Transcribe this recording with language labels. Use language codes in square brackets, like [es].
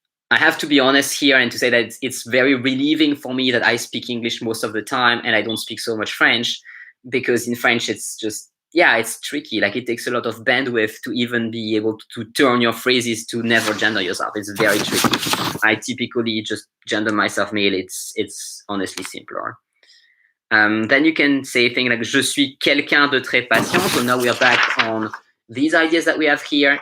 [en] I have to be honest here and to say that it's very relieving for me that I speak English most of the time and I don't speak so much French, because in French it's just, yeah, it's tricky. Like it takes a lot of bandwidth to even be able to turn your phrases to never gender yourself. It's very tricky. I typically just gender myself male. It's honestly simpler. Then you can say things like [fr] je suis quelqu'un de très patient. [en] So now we are back on these ideas that we have here.